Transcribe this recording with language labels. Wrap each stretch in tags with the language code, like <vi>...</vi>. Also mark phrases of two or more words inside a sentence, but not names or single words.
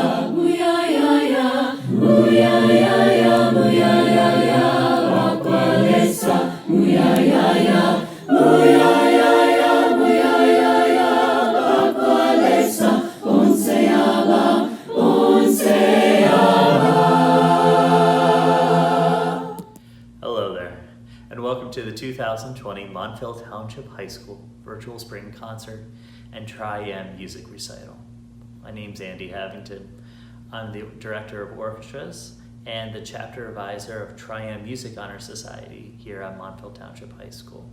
<bem>Muyayaya, muyayaya, muyayaya, bakwalesa. Muyayaya, muyayaya, muyayaya, bakwalesa. Bonsea ba, bonsea ba.</bem> <en>Hello there, and welcome to the 2020 Montville Township High School Virtual Spring Concert and Tri-M Music Recital. My name's Andy Havington. I'm the Director of Orchestras and the Chapter Advisor of Tri-M Music Honor Society here at Montville Township High School.</en>